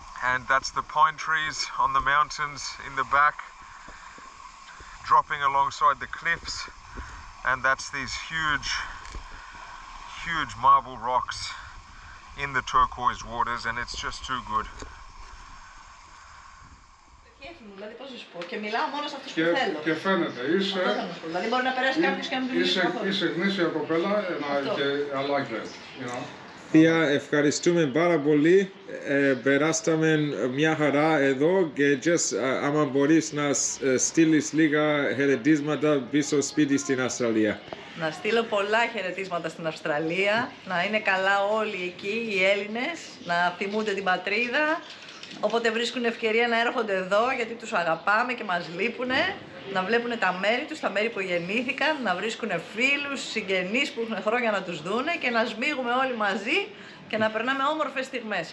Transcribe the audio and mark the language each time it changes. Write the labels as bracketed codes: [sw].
[en] And that's the pine trees on the mountains in the back, dropping alongside the cliffs. And that's these huge marble rocks in the turquoise waters, and it's just too good. [el] Δηλαδή, πώς να σου πω, και μιλάω μόνο σε αυτούς που θέλω. Και φαίνεται, Δηλαδή, μπορεί να περάσει κάποιος και να μην μιλήσει καθόλου. Είσαι γνήσια κοπέλα, και [en] I like that, you know. [el] Θεία, ευχαριστούμε πάρα πολύ. Περάσαμε μια χαρά εδώ και άμα μπορείς να στείλεις λίγα χαιρετίσματα πίσω σπίτι στην Αυστραλία. Να στείλω πολλά χαιρετίσματα στην Αυστραλία, να είναι καλά όλοι εκεί οι Έλληνες, να θυμούνται την πατρίδα, όποτε βρίσκουν ευκαιρία να έρχονται εδώ γιατί τους αγαπάμε και μας λείπουνε, να βλέπουν τα μέρη τους, τα μέρη που γεννήθηκαν, να βρίσκουν φίλους, συγγενείς που έχουν χρόνια να τους δούνε και να σμίγουμε όλοι μαζί και να περνάμε όμορφες στιγμές.